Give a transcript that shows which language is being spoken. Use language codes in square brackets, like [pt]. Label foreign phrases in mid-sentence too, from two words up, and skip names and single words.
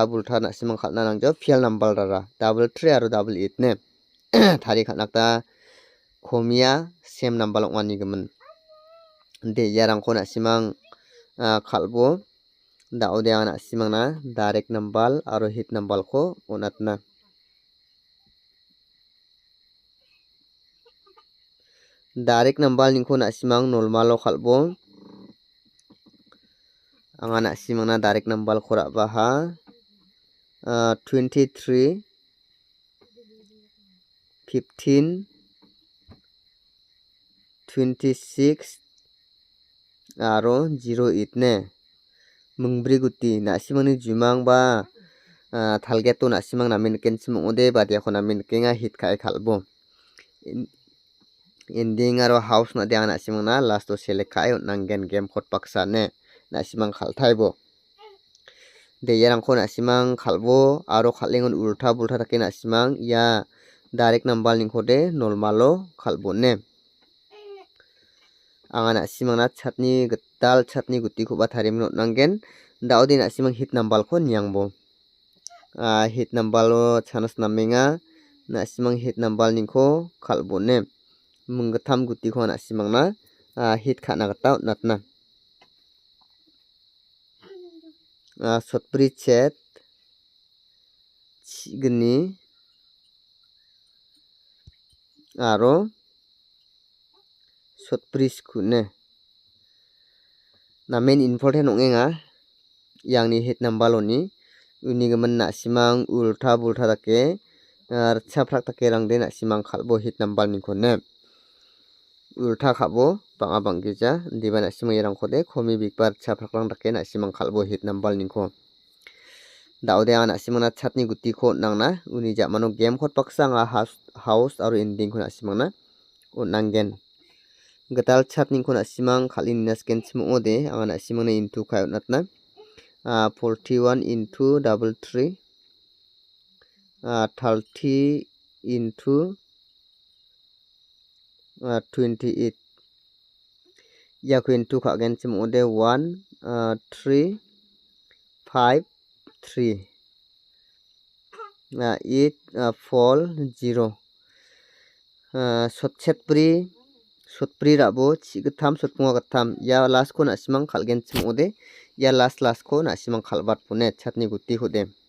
[grt] bulta nasimang khalna nangjo fial nambal rara double 3 aro double 8 ne thari khanakta khomia same nambal ongmani gemen de yarangko nasimang khalbo daode ang nasimang na direct nambal aro hit nambal ko onatna direct nambal ningko nasimang normal o khalbo anga nasimang na direct nambal khora baha 23 15 26 aro 08 ne mungbrI guti nasimangni jumang ba thalgeto nasimang namin kenchimung ode badia ko namin kenga hit kai khalbo ending aro house na dia nasimang na last to select kai nanggen game khot paksa ne nasimang khalthaibo de yarangko nasimang khalbo aro khalengon ulta bulta take nasimang ya direct nambal ningkhode normalo khalbo ne anga nasimang na chatni gital chatni guti ko ba tharimin nanggen daudi nasimang hit nambal ko nyangbo hit nambal o chanas namenga nasimang hit nambal ningko khalbo ne munggatham guti ko nasimang na hit khana gata natna sotpri chat chigni aro sotpri skune namen important ongenga yangni hit nambal oni unigemen nasimang ulta bulta dake chaprak take rangde nasimang khalbo hit nambal ningkone ulta khabo banga banggeja diba nasimang yarangkhode khomi bikbar chaprakrang dake nasimang khalbo hit nambal ningko daude anga nasimang na chatni guti ko nangna uni jamano game khot paksa anga house aro ending ko nasimang na nanggen gital chat ningko nasimang khalin nasken chimung ode anga nasimang na into kai natna 41 into double 3 30 into 28 yaku into khagen chimung ode 1 3 5 3 8 4 0 sotpri rabo chigatham sotpunga gatham ya last ko nasimang khalgen chimung ode ya last ko nasimang khalbat pune chatni guti hode